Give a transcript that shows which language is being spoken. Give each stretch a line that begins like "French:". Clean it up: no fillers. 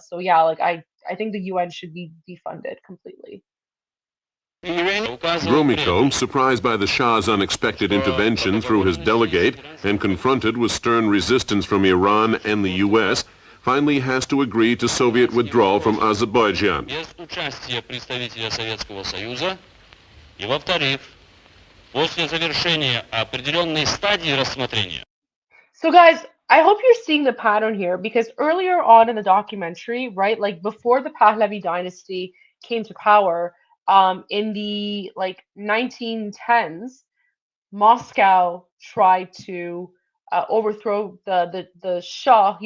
English: So yeah, like I think the UN should be defunded completely. Gromyko, surprised by the Shah's unexpected intervention through his delegate and confronted with stern resistance from Iran and the U.S., finally has to agree to Soviet withdrawal from Azerbaijan.
Russian: Без участия представителя Советского Союза и, во-вторых, после завершения определенной стадии рассмотрения.
English: So guys, I hope you're seeing the pattern here because earlier on in the documentary, right, like before the Pahlavi dynasty came to power, in the 1910s, Moscow tried to overthrow the Shah.